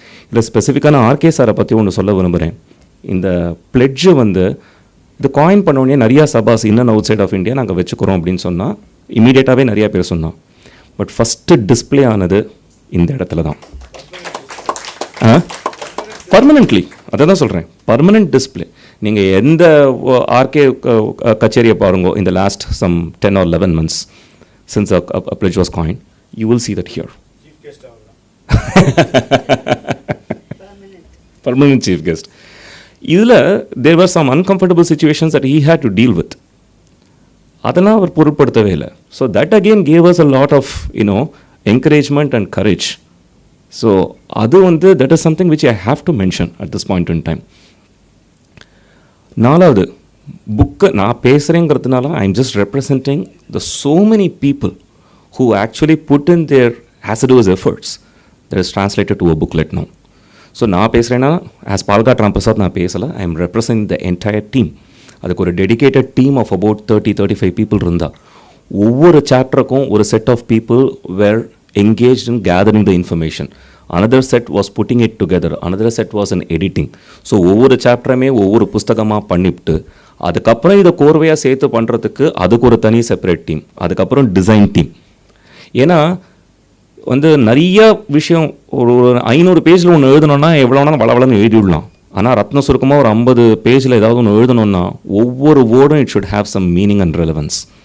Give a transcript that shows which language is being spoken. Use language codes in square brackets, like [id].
[ta] இல்லை ஸ்பெசிஃபிக்கான ஆர்கே சாரை பற்றி ஒன்று சொல்ல விரும்புகிறேன். இந்த பிளெட்ஜு வந்து இது காயின் பண்ணோடனே நிறையா சபாஸ் [en] in and outside of India [ta] நாங்கள் வச்சுக்கிறோம் அப்படின்னு சொன்னால் இமீடியட்டாகவே நிறையா பேர் சொன்னான். [en] but first display [ta] ஆனது இந்த இடத்துல தான், பர்மனெண்ட்லி. அதை தான் சொல்கிறேன், பர்மனெண்ட் டிஸ்பிளே. நீங்கள் எந்த ஆர்கே கச்சேரியை பாருங்கோ இந்த [en] Last some 10 or 11 months since a pledge was coined, you will see that here. Permanent chief guest. [ta] இதில் [en] there were some uncomfortable situations that he had to deal with. [ta] அதெல்லாம் அவர் பொருட்படுத்தவே இல்லை. [en] So that again gave us a lot of encouragement and courage. So [ta] அது வந்து [en] that is something which I have to mention at this point in time. [ta] நாலாவது புக்கை நான் பேசுகிறேங்கிறதுனால [en] I am just representing the so many people who actually put in their assiduous efforts that is translated to a booklet now. ஸோ [ta] நான் பேசுகிறேன்னா [en] as Palghat Ramprasad [ta] நான் பேசலை, [en] I am represent the entire team. [ta] அதுக்கு ஒரு [en] dedicated team of about 30-35 people [ta] இருந்தால் ஒவ்வொரு சாப்டருக்கும் ஒரு [en] Set of people were engaged in gathering the information. Another set was putting it together. Another set was in editing. [ta] So ஒவ்வொரு சாப்டருமே ஒவ்வொரு புஸ்தகமாக பண்ணிவிட்டு அதுக்கப்புறம் இதை கோர்வையாக சேர்த்து பண்ணுறதுக்கு அதுக்கு ஒரு தனி செப்பரேட் டீம், அதுக்கப்புறம் டிசைன் டீம். ஏன்னா வந்து நிறைய விஷயம் ஒரு 500 பேஜில் ஒன்று எழுதணுன்னா எவ்வளோனா வளவளன்னு எழுதிவிடலாம். ஆனால் ரத்ன சுருக்கமாக ஒரு 50 பேஜில் ஏதாவது ஒன்று எழுதணுன்னா ஒவ்வொரு வேர்டும் [en] It should have some meaning and relevance.